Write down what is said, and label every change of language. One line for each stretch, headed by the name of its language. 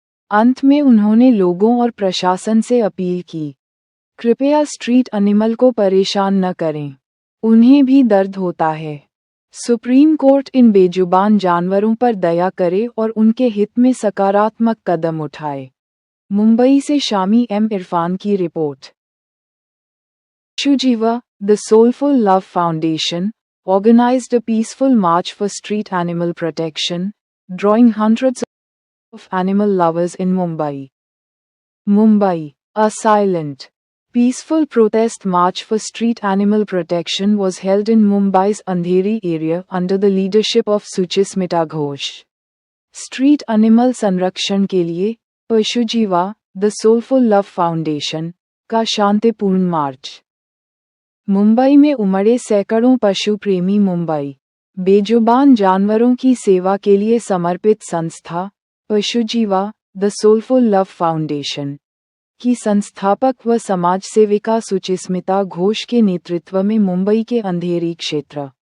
Hindi: अंत में उन्होंने लोगों और प्रशासन से अपील की, कृपया स्ट्रीट एनिमल को परेशान न करें, उन्हें भी दर्द होता है। सुप्रीम कोर्ट इन बेजुबान जानवरों पर दया करे और उनके हित में सकारात्मक कदम उठाए। मुंबई से शामी M इरफान की report.
English: Shiva, the Soulful Love Foundation, organized a peaceful march for street animal protection, drawing hundreds of animal lovers in Mumbai. Mumbai, a silent, peaceful protest march for street animal protection was held in Mumbai's Andheri area under the leadership of Suchismita Ghosh.
Hindi: Street animal संरक्षण के लिए पशुजीवा the soulful love foundation का शांतिपूर्ण मार्च। मुंबई में उमड़े सैकड़ों पशु प्रेमी मुंबई बेजुबान जानवरों की सेवा के लिए समर्पित संस्था पशुजीवा द सोलफुल लव फाउंडेशन की संस्थापक व समाज सेविका सुचिस्मिता घोष के नेतृत्व में मुंबई के अंधेरी क्षेत्र